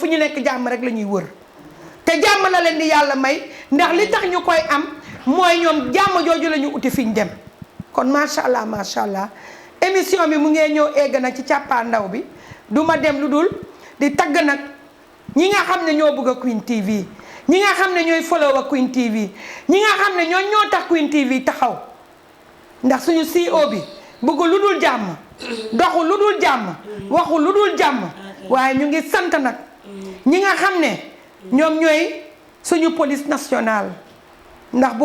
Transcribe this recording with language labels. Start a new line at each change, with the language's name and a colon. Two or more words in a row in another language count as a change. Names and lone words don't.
Wolof: ñu nekk jàmm rek la ñuy wër te jàmm la leen di yàlla may ndax li tax ñu koy am mooy ñoom jàmm jooju la ñu uti fi ñu dem kon
Arabic: ما شاء الله
Wolof: émission bi mu ngee ñëw egg nag ci càppaandaw bi du ma dem lu dul di tagg nag ñi nga xam ne ñoo bëgg a Queen TV ñi nga xam ne ñooy follow a Queen TV ñi nga xam ne ñoo tax Queen TV taxaw ndax suñu CEO bi bëgg lu dul jàmm doxu lu dul jàmm waxu lu dul jàmm waaye ñu ngi sant nag ñi nga xam ne ñoom ñooy suñu
French: police nationale
Wolof: ndax boo